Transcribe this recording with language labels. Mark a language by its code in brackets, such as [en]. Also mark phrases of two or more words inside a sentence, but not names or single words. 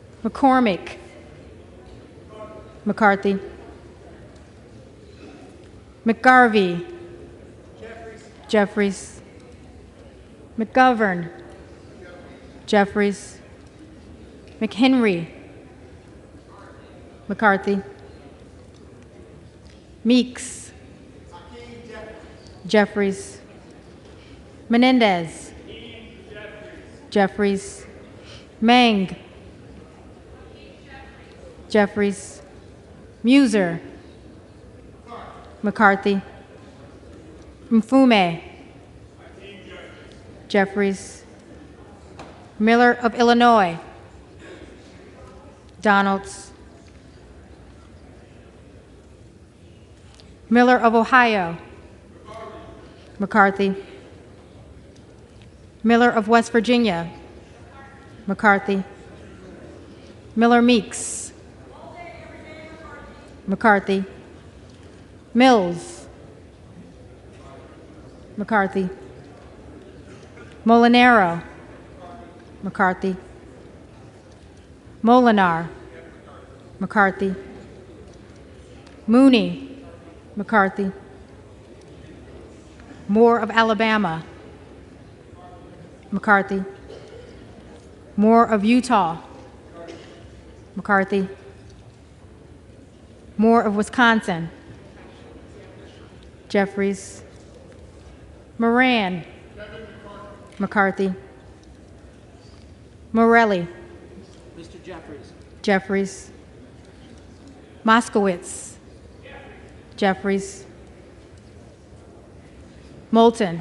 [en] McCormick. McCarthy. McGarvey. Jeffries. McGovern. Jeffries. McHenry. McCarthy. Meeks. Jeffries. Menendez. Jeffries. Mang. Jeffries. Muser. McCarthy. Mfume. Jeffries. Miller of Illinois. Donalds. Miller of Ohio. McCarthy. Miller of West Virginia. McCarthy. Miller Meeks. McCarthy. Mills. McCarthy. Molinaro. McCarthy. Molinar. McCarthy. Mooney. McCarthy. Moore of Alabama. McCarthy. Moore of Utah. McCarthy. Moore of Wisconsin. Jeffries. Moran. McCarthy. Morelli. Mr. Jeffries. Jeffries. Moskowitz. Jeffries. Moulton.